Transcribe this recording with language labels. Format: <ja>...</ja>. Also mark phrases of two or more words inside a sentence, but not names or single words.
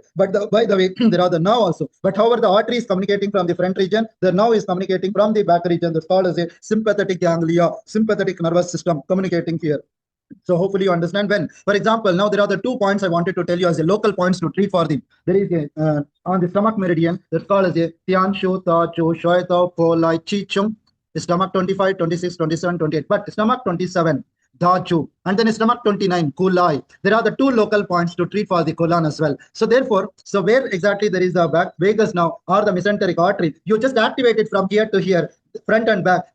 <en>But by the way, there are the nerve also. But however, the artery is communicating from the front region, the nerve is communicating from the back region. That's called as a sympathetic ganglia, sympathetic nervous system communicating here. So hopefully you understand when. For example, now there are the 2 points I wanted to tell you as a local points to treat for them. There is a on the stomach meridian, that's called as a Tian Shu Ta Chu Shoi Ta Po Lai Chi Chung. Stomach 25, 26, 27, 28. But stomach 27, Dachu, and then stomach 29, Kulai. There are the 2 local points to treat for the colon as well. So therefore, so where exactly there is the vagus now or the mesenteric artery, you just activate it from here to here, front and back.</en>